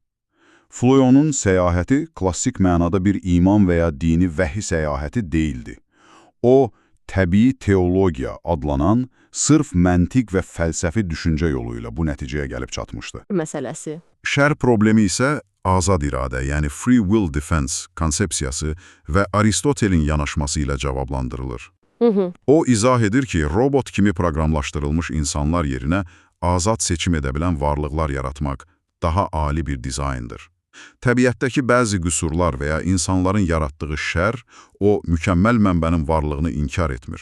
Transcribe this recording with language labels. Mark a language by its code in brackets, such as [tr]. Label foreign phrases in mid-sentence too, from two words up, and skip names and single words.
[az] Flo'nun səyahəti klassik mənada bir iman və ya dini vəhi səyahəti deyildi. O, təbii teologiya adlanan, sırf məntiq və fəlsəfi düşüncə yoluyla bu nəticəyə gəlib çatmışdı. Məsələsi. Şər problemi isə azad iradə, yəni [en] free will defense [az] konsepsiyası və Aristotelin yanaşması ilə cavablandırılır. O izah edir ki, robot kimi proqramlaşdırılmış insanlar yerinə azad seçim edə bilən varlıqlar yaratmaq daha ali bir dizayndır. Təbiətdəki bəzi qüsurlar və ya insanların yaratdığı şər, o mükəmməl mənbənin varlığını inkar etmir.